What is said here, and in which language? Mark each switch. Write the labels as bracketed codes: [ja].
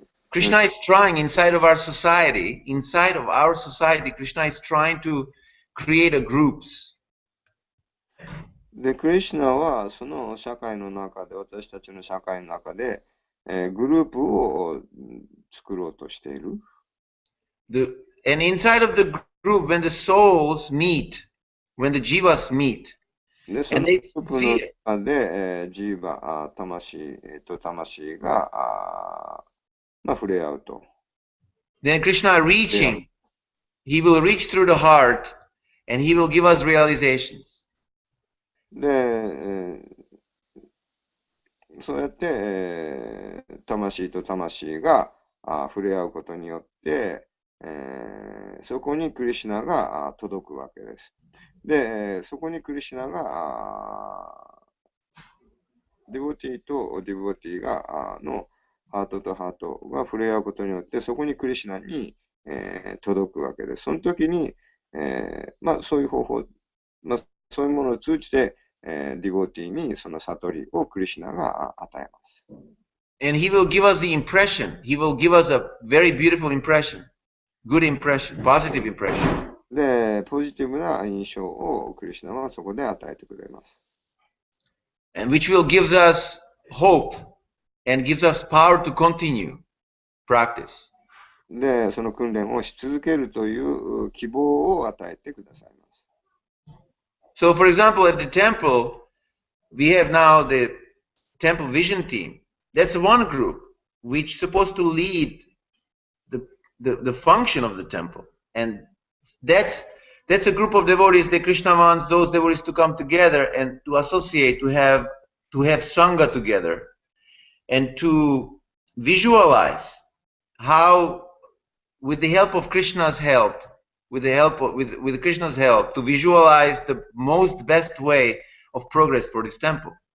[en] Krishna is trying inside of our society, Krishna is trying to create groups. [ja] で、クリシュナはその社会の中で、私たちの社会の中で、グループを作ろうとしている。 [en] And inside of the group, when the souls meet, when the jivas meet, [ja] で、そのグループの中で、ジーバ、魂と魂がまあ、触れ合うと。 [en] Then Krishna reaching, he will reach through the heart and he will give us realizations. [ja] で、そうやって、魂と魂が触れ合うことによって、そこにクリシュナが届くわけです。で、そこにクリシュナがディボティとディボティがのハートとハートが触れ合うことによって、そこにクリシュナに、届くわけです。その時に、まあ、そういう方法、まあ、そういうものを通じて、ディボーティーにその悟りをクリシュナが与えます。 [en] And he will give us the impression. He will give us a very beautiful impression, good impression, positive impression. [ja] で、ポジティブな印象をクリシュナはそこで与えてくれます。 [en] And which will give us hope and gives us power to continue practice. [ja] で、その訓練をし続けるという希望を与えてくださいます。 [en] So, for example, at the temple, we have now the temple vision team. That's one group which is supposed to lead the function of the temple. And that's a group of devotees that Krishna wants those devotees to come together and to associate, to have sangha together, and to visualize how, with the help of Krishna's help, with Krishna's help, to visualize the most best way of progress for this temple.